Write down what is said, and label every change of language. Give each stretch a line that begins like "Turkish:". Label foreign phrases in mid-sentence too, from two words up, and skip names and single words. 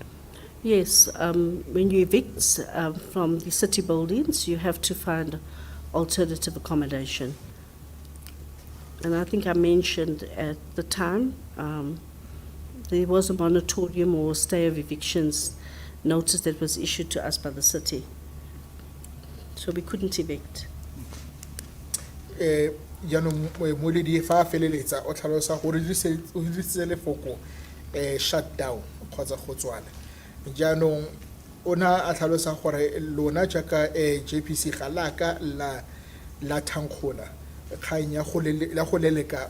English: Yes, when you evict from the city buildings, you have to find alternative accommodation. And I think I mentioned at the time, there was a moratorium or stay of evictions notice that was issued to us by the city. So we couldn't evict.
Tswana: Jaanong moeledi fa a feleletsa o tlhalosa gore o dirisitse lefoko shutdown kgotsa go tswala jaanong o na a tlhalosa gore lona jaaka JPC ga laka la thankgola kgang ya go leleka